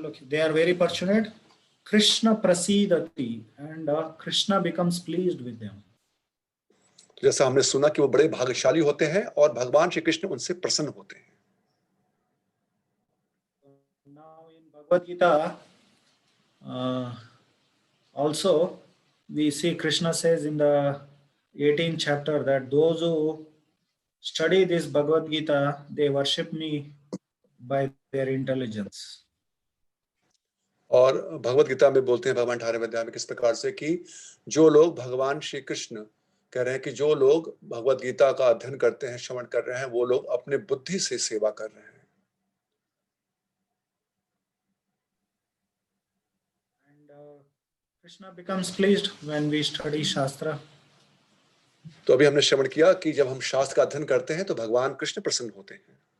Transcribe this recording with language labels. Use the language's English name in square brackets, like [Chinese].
[English] They are very fortunate. Krishna prasidati, and Krishna becomes pleased with them. [Hindi] जैसा हमने सुना कि वो बड़े भाग्यशाली होते हैं और भगवान श्री कृष्ण उनसे प्रसन्न होते हैं। [English] Now in Bhagavad Gita, also we see Krishna says in the 18th chapter that those who study this Bhagavad Gita, they worship me by their intelligence. [Hindi] और भगवत गीता में बोलते हैं भगवान 18वें अध्याय में किस प्रकार से कि जो लोग भगवान श्री कृष्ण कह रहे हैं कि जो लोग भगवत गीता का अध्ययन करते हैं, श्रवण कर रहे हैं, वो लोग अपने बुद्धि से सेवा कर रहे हैं। [English] And Krishna becomes pleased when we study Shastra. [Hindi] तो अभी हमने श्रवण किया कि जब हम शास्त्र का अध्ययन करते हैं तो भगवान कृष्ण प्रसन्न होते हैं।